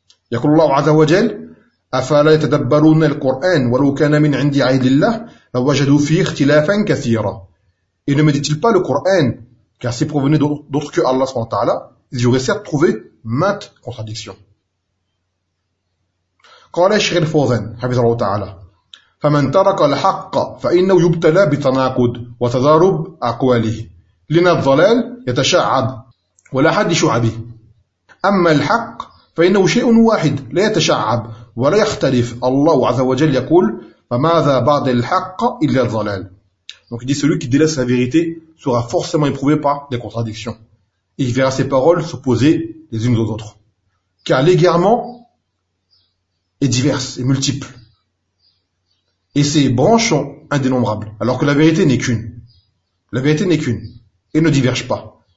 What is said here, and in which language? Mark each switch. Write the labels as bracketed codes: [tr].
[ar] Yaqulullahu azza wa jal, أفلا يتدبرون القرآن ولو كان من عند غير الله لوجدوا فيه اختلافا كثيرا. [fr] Et ne méditent-ils pas le Coran, car s'il provenait d'autre que Allah SWT, ils y auraient certes trouvé maintes contradictions. [ar] قال الشيخ الفوزان حفظه الله تعالى فمن ترك الحق فإنه يبتلى بتناقض وتضارب أقواله لأن الضلال يتشعب ولا حد شعبه أما الحق فإنه شيء واحد لا يتشعب ولا يختلف الله عز وجل يقول فماذا بعد الحق إلا الضلال. [fr] Donc il dit, celui qui délaisse la vérité sera forcément éprouvé par des contradictions. Et il verra ses paroles s'opposer les unes aux autres. Car l'égarement est divers et multiple. Et ses branches sont indénombrables. Alors que la vérité n'est qu'une. La vérité n'est qu'une. Et ne diverge pas.